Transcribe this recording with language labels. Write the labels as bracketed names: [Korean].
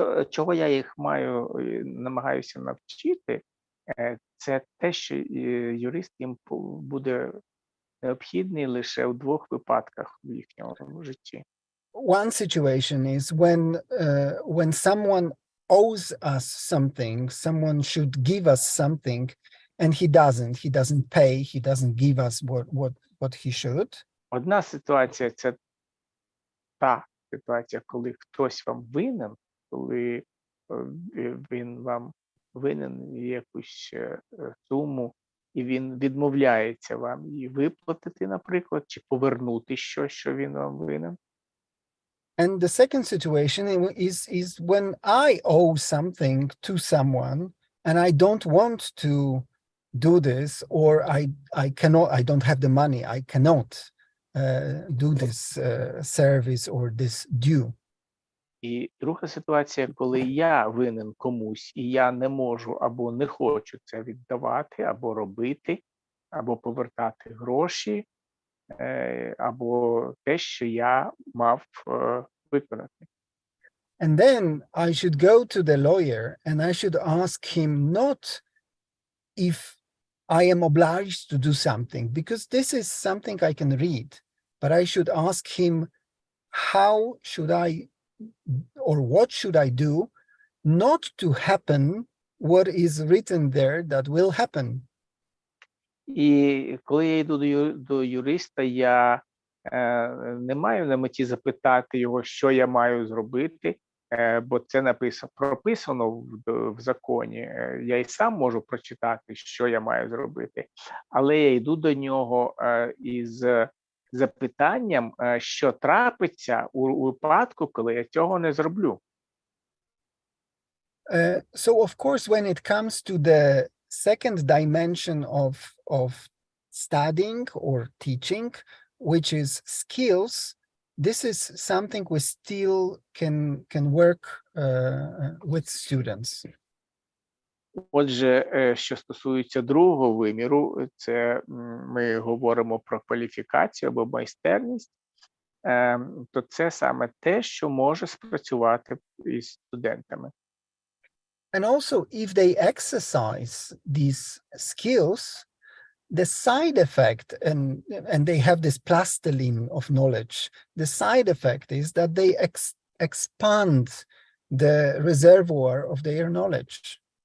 [Ukrainian] Чого я їх намагаюся навчити, це те, що юрист їм буде необхідний лише у двох випадках в їхньому житті. [English] One situation is when someone owes us something, someone should give us something, and he doesn't pay, he doesn't give us what he should. [Ukrainian] Одна ситуація – це та ситуація, коли хтось вам винен, коли він вам винен якусь суму, і він відмовляється вам її виплатити, наприклад, чи повернути щось, що він вам винен. [English] And the second situation is when I owe something to someone and I don't want to do this, or I don't have the money, I cannot do this service or this due. [Ukrainian] І друга ситуація, коли я винен комусь, і я не можу або не хочу це віддавати, або робити, або повертати гроші, або те, що я мав виконати. [English] And then I should go to the lawyer and I should ask him not if I am obliged to do something, because this is something I can read, but I should ask him how should I, or what should I do not to happen what is written there that will happen. [Ukrainian] І коли я йду до юриста, я не маю на меті запитати його, що я маю зробити, бо це прописано в законі. Я і сам можу прочитати, що я маю зробити, але я йду до нього із запитанням, що трапиться у випадку, коли я цього не зроблю. [English] So of course, when it comes to the second dimension of studying or teaching, which is skills, this is something we still can work with students. [Ukrainian] Отже, що стосується другого виміру, це ми говоримо про кваліфікацію або майстерність, то це саме те, що може спрацювати із студентами. [English] And also, if they exercise these skills, the side effect, and they have this plastilin of knowledge, the side effect is that they expand the reservoir of their knowledge.